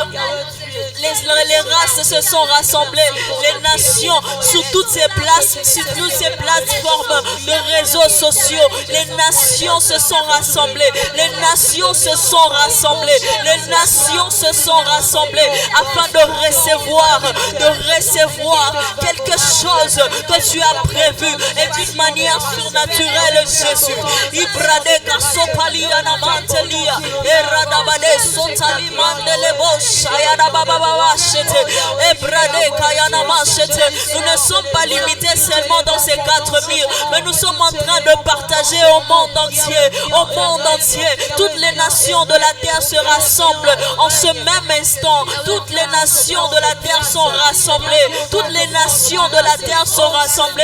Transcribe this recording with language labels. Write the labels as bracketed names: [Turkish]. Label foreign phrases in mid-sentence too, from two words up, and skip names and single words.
[French] Les races se sont rassemblées, les nations sur toutes ces places, sur toutes ces plateformes de réseaux sociaux, les nations se sont rassemblées, les nations se sont rassemblées, les nations se sont rassemblées afin de recevoir quelque chose que tu as prévu et d'une manière surnaturelle, Jésus. Ibrade kasopali anamantelia, eradabade sotali mandelebo shayana. Nous ne sommes pas limités seulement dans ces 4 murs, mais nous sommes en train de partager au monde entier. Au monde entier, toutes les nations de la terre se rassemblent en ce même instant. Toutes les nations de la terre sont rassemblées. Toutes les nations de la terre sont rassemblées.